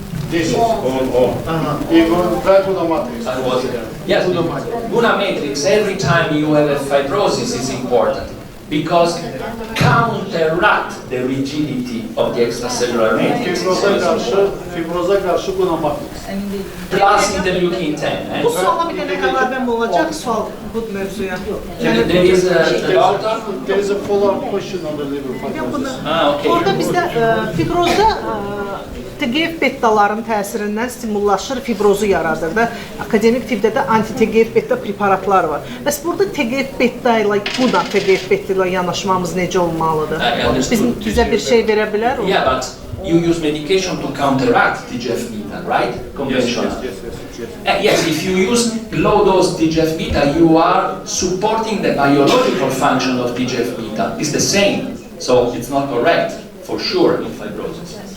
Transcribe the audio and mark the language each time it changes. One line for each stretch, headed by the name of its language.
English: This is all. GUNA matrix. Yes, GUNA matrix, every time you have a fibrosis is important because counteract the rigidity of the extracellular matrix.
Azerbaijani: Fibroza karşı GUNA matrix.
English: Plus interleukin-10.
Azerbaijani: Bu suala bir dənə əlavəm olacaq sual bu mövzuya.
English: There is a doctor. There is a follow-up question on the liver fibrosis. Okay.
Azerbaijani: Orada bizdə fibrozda TGF betaların təsirindən stimullaşır, fibrozu yaradır da. Akademik tibbdə də anti-TGF beta preparatlar var. Bəs burada TGF beta ilə GUNA TGF beta ilə yanaşmamız necə olmalıdır? Bizə bir şey verə bilər o?
English: Yeah, but you use medication to counteract TGF-beta, right? Conventional. Yes, if you use low-dose TGF-beta, you are supporting the biological function of TGF-beta. It's the same, so it's not correct, for sure, in fibrosis.